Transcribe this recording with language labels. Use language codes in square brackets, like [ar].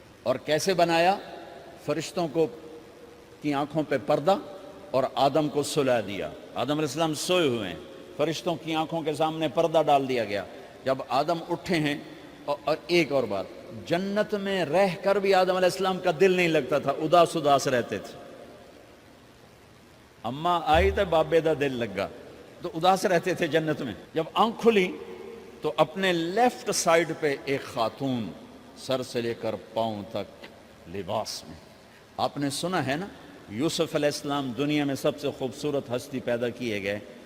[ur] اور کیسے بنایا؟ فرشتوں کو کی آنکھوں پہ پردہ اور آدم کو سلا دیا. آدم علیہ السلام سوئے ہوئے ہیں, فرشتوں کی آنکھوں کے سامنے پردہ ڈال دیا گیا. جب آدم اٹھے ہیں, اور ایک اور بات, جنت میں رہ کر بھی آدم علیہ السلام کا دل نہیں لگتا تھا, اداس اداس رہتے تھے. [pa] اماں آئی تو بابے دا دل لگا, [ur] تو اداس رہتے تھے جنت میں. جب آنکھ کھلی تو اپنے لیفٹ سائیڈ پہ ایک خاتون, سر سے لے کر پاؤں تک لباس میں. آپ نے سنا ہے نا, یوسف علیہ السلام دنیا میں سب سے خوبصورت ہستی پیدا کیے گئے.